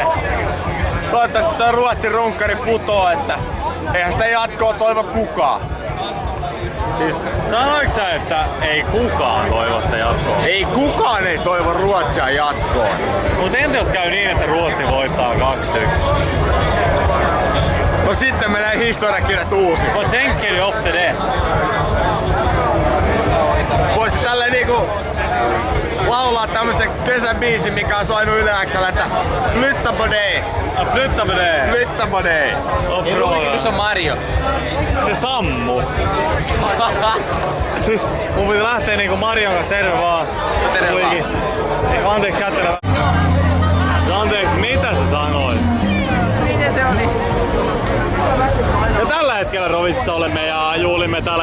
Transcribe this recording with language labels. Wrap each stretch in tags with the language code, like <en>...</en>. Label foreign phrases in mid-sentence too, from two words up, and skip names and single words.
<fi>Toivottavasti tuo Ruotsin runkkari putoo, että eihän sitä jatkoa toivo kukaan. Siis sanoitko sä, että ei kukaan toivo sitä jatkoa? Ei kukaan ei toivo Ruotsia jatkoon. Mut entä jos käy niin, että Ruotsi voittaa 2-1? No sitten menee historiakirjat uusiksi.</fi> <sv>But tänker du ofta det?</sv> <fi>Voisi tälleen niinku laulaa tämmösen kesäbiisin, mikä on soinut Yle X:llä, että</fi> <sv>flytta på dig. Flytta på det! Flytta på dig.</sv> <fi>Missä on Mario? Se sammu. Siis mun piti lähteä niinku Marion kanssa, terve vaan. Terve vaan. Anteeksi kättelevä. Anteeksi, mitä sä sanoit? Miten se oli? Ja tällä hetkellä Rovississa olemme ja juhlimme täällä.</fi>